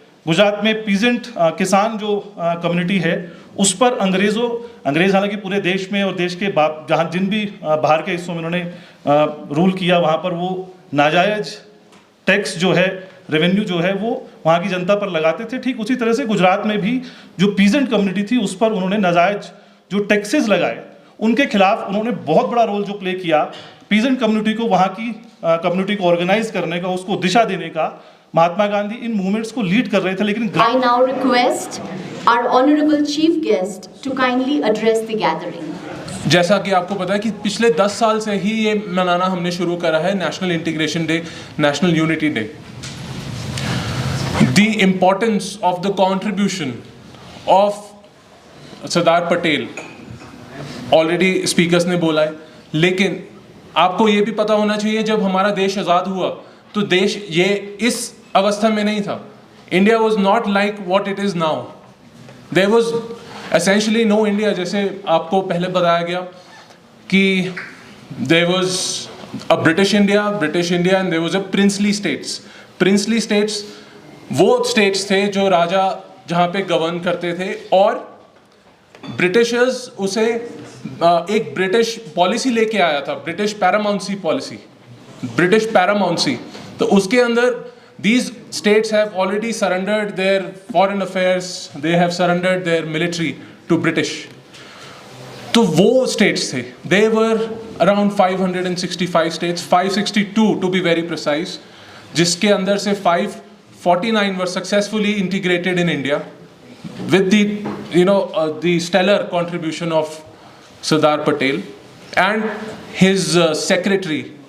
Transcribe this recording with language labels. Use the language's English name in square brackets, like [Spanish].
[Hindi] गुजरात में पीजेंट किसान जो कम्युनिटी है उस पर अंग्रेज हालांकि पूरे देश में और देश के जहाँ जिन भी बाहर के हिस्सों में उन्होंने रूल किया, वहाँ पर वो नाजायज टैक्स जो है, रेवेन्यू जो है वो वहाँ की जनता पर लगाते थे। ठीक उसी तरह से गुजरात में भी जो पीजेंट कम्युनिटी थी उस पर उन्होंने नाजायज जो टैक्सेस लगाए, उनके खिलाफ उन्होंने बहुत बड़ा रोल जो प्ले किया। पीजेंट कम्युनिटी को, वहाँ की कम्युनिटी को ऑर्गेनाइज करने का, उसको दिशा देने का महात्मा गांधी इन मूवमेंट्स को लीड कर रहे थे। लेकिन [English] I now request our honorable chief guest to kindly address the gathering. [Hindi] जैसा कि आपको पता है कि पिछले 10 साल से ही ये मनाना हमने शुरू करा है, national integration day, national unity day. [English] the importance of the contribution of [Hindi] Sardar Patel already speakers ने बोला है, लेकिन आपको ये भी पता होना चाहिए जब हमारा देश आज़ाद हुआ तो देश ये इस अवस्था में नहीं था। [English] India was not like what it is now. There was essentially no India. [Hindi] जैसे आपको पहले बताया गया कि [English] There was a British India and there was a princely states. [Hindi] Princely states वो स्टेट्स थे जो राजा जहाँ पे गवर्न करते थे, और ब्रिटिशर्स उसे एक ब्रिटिश पॉलिसी लेके आया था, British paramountcy policy, British paramountcy. तो उसके अंदर [English] these states have already surrendered their foreign affairs, they have surrendered their military to British. [Hindi] तो वो [English] states [Hindi] थे, [English] they were around 565 states, 562 to be very precise, [Hindi] जिसके अंदर से [English] 549 were successfully integrated in India with the stellar contribution of Sardar Patel and his secretary.